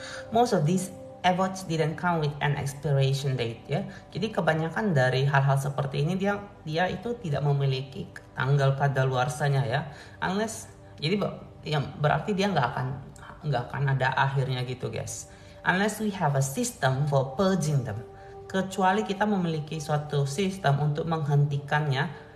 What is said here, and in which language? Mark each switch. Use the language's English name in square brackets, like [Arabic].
[English] most of these efforts didn't come with an expiration date ya. [Indonesian] Jadi kebanyakan dari hal-hal seperti ini dia itu tidak memiliki tanggal kadaluarsanya ya. Unless, jadi yang berarti dia nggak akan ada akhirnya gitu guys. [English] Unless we have a system for purging them. [Indonesian] Kecuali kita memiliki suatu sistem untuk menghentikannya.